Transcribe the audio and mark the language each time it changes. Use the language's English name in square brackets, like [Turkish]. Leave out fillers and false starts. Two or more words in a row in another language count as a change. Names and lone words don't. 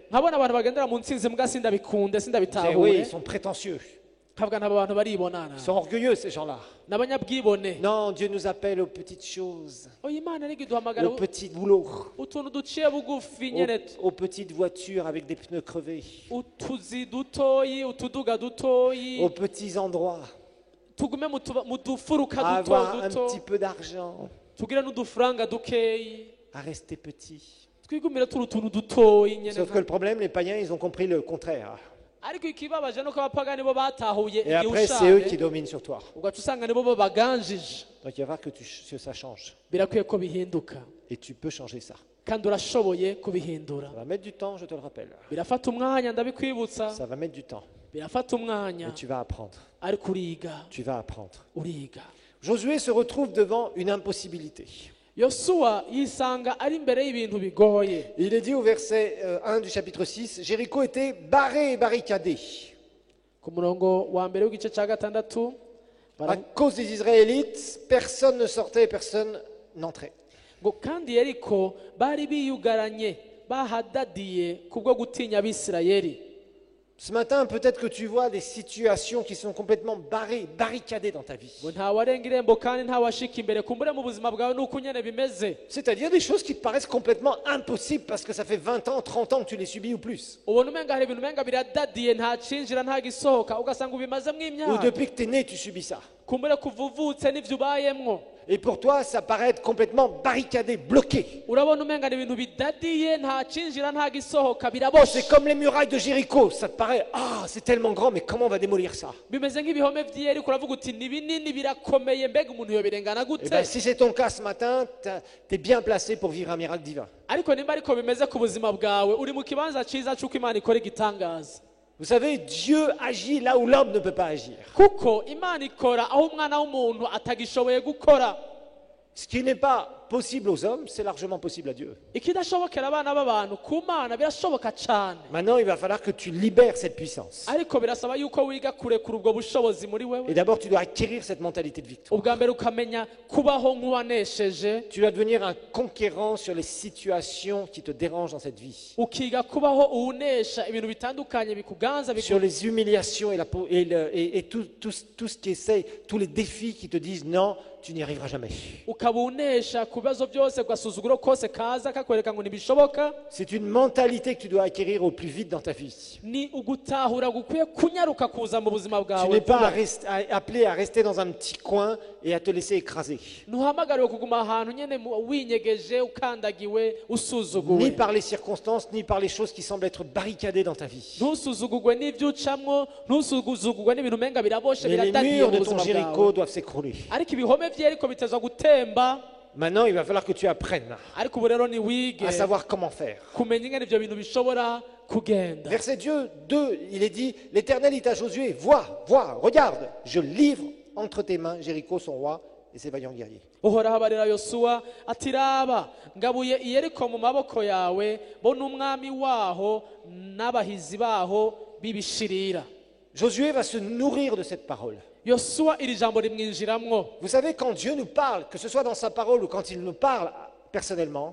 [Rundi] Nkabona abantu bagendera mu ntsinzi mbwa sindabikunde [French] Je disais, oui, [Rundi] sindabitahure. [French] ils sont prétentieux. [Rundi] Nkavuga nabo bantu baribonana. [French] Ils sont orgueilleux, ces gens-là. [Rundi] N'abanyabwibone. [French] Non, Dieu nous appelle aux petites choses, [Rundi] Oya Imana ariko iduhamagara [French] aux petits boulots, [Rundi] utuntu duciye bugufi nyene, [French] aux petites voitures avec des pneus crevés, [Rundi] utuzi dutoyi, utuduga dutoyi, [French] aux petits endroits, [Rundi] tugume mu dufuruka [French] à [Rundi] duto [French] avoir un [Rundi] duto, [French] petit peu d'argent, [Rundi] tugire n'udufaranga dukeyi, [French] à rester petit. [Rundi] twigumire turi utuntu dutoyi nyene. [French] Sauf que le problème, les païens, ils ont compris le contraire. [Rundi] Ariko ikibabaje nuko abapagani bo batahuye [French] Et après, c'est eux qui [Rundi] igihushane, [French] dominent sur toi. [Rundi] ugaca usanga nibo babaganjije. [French] Donc il va falloir que ça change. [Rundi] Birakwiye ko bihinduka [French] Et tu peux changer ça. [Rundi] kandi urashoboye kubihindura. [French] Ça va mettre du temps, je te le rappelle. [Rundi] Birafata umwanya ndabikwibutsa, [French] Ça va mettre du temps. [Rundi] birafata umwanya, [French] Mais tu vas apprendre. [Rundi] ariko uriga, [French] Tu vas apprendre. [Rundi] uriga. [French] Josué se retrouve devant une impossibilité. [Rundi] Yosuwa yisanga ari imbere y'ibintu bigoye. [French] Il est dit au verset 1 du chapitre 6, Jéricho était barré et barricadé. [Rundi] Ku murongo wa mbere w'igice cya gatandatu [French] À cause des Israélites, personne ne sortait et personne n'entrait. [Rundi] ngo kandi Yeriko bari biyugaranye bahadadiye kubwo gutinya abisirayeli. [French] Ce matin, peut-être que tu vois des situations qui sont complètement barricadées dans ta vie. [Rundi] ngo ntawarenga irembo kandi ntawashika imbere kumbure mu buzima bwawe nuko nyene bimeze. [French] C'est-à-dire des choses qui te paraissent complètement impossibles parce que ça fait 20 ans, 30 ans que tu les subis ou plus. [Rundi] ubona umenga hari ibintu umenga biradadiye nta cinjira nta gisohoka ugasanga ubimazemwo [French] Ou [Rundi] imyaka [French] depuis que tu es né, tu subis ça. [Rundi] kumbure kuva uvutse n'ivyo ubayemwo. [French] Et pour toi, ça paraît être complètement barricadé, bloqué. [Rundi] urabona umenga ni ibintu bidadiye nta cinjira nta gisohoka Oh, biraboshe. [French] c'est comme les murailles de Jéricho. Ça te paraît, ah, c'est tellement grand, mais comment on va démolir ça? [Rundi] bimeze nk'ibihome vy'Yeriko uravuga uti ni binini birakomeye mbega umuntu yobirengana [French] Eh [Rundi] gute. [French] bien, si c'est ton cas ce matin, tu es bien placé pour vivre un miracle divin. [Rundi] ariko nimba ariko bimeze ku buzima bwawe uri mu kibanza ciza c'uko Imana ikora igitangaza. [French] Vous savez, Dieu agit là où l'homme ne peut pas agir. [Rundi] kuko Imana ikora aho umwana w'umuntu atagishoboye gukora. [French] Ce qui n'est pas possible aux hommes, c'est largement possible à Dieu. [Rundi] ikidashobokera abana b'abantu ku Mana birashoboka cane. [French] Maintenant, il va falloir que tu libères cette puissance. [Rundi] ariko birasaba yuko wiga kurekura ubwo bushobozi muri [French] Et [Rundi] wewe. [French] d'abord, tu dois acquérir cette mentalité de victoire. [Rundi] ubwa mbere ukamenya kubaho nk'uwanesheje. [French] Tu dois devenir un conquérant sur les situations qui te dérangent dans cette vie. [Rundi] ukiga kubaho uwunesha ibintu bitandukanye bikuganza [French] Sur les humiliations et tout ce qui essaye, tous les défis qui te disent non, tu n'y arriveras jamais. [Rundi] ukaba unesha ku bibazo byose gasuzuguro kose kaza kakwereka ngo ntibishoboka. [French] C'est une mentalité que tu dois acquérir au plus vite dans ta vie. [Rundi] ni ugutahura gukwiye kunyaruka kuza mu buzima [French] Tu [Rundi] bwawe [French] n'es pas [Rundi] vuba. [French] appelé à rester dans un petit coin et à te laisser écraser. [Rundi] ntuhamagariwe kuguma ahantu nyene winyegeje ukandagiwe [French] Ni [Rundi] usuzuguwe. [French] par les circonstances, ni par les choses qui semblent être barricadées dans ta vie. [Rundi] ntusuzugurwe n'ibyo ucamwo ntusuzugurwe n'ibintu umenga biraboshe [French] Mais les [Rundi] biradadiye [French] murs [Rundi] mu [French] de ton [Rundi] buzima [French] Jéricho [Rundi] bwawe. [French] doivent s'écrouler. [Rundi] ariko ibihome vy'Yeriko bitezwa gutemba. [French] Maintenant, il va falloir que tu apprennes [Rundi] ariko ubu rero ni wige [French] à savoir comment faire. [Rundi] kumenya ingene ivyo bintu bishobora kugenda. [French] Verset 2, il est dit, l'Éternel dit à Josué, vois, regarde, je livre entre tes mains Jéricho, son roi, et ses vaillants guerriers. [Rundi] uhoraho abarira yosuwa ati raba ngabuye Iyeriko mu maboko yawe bo n'umwami waho n'abahizi baho bibishirira. [French] Josué va se nourrir de cette parole. [Rundi] yosuwa iri jambo rimwinjiramwo. [French] Vous savez, quand Dieu nous parle, que ce soit dans sa parole ou quand il nous parle personnellement,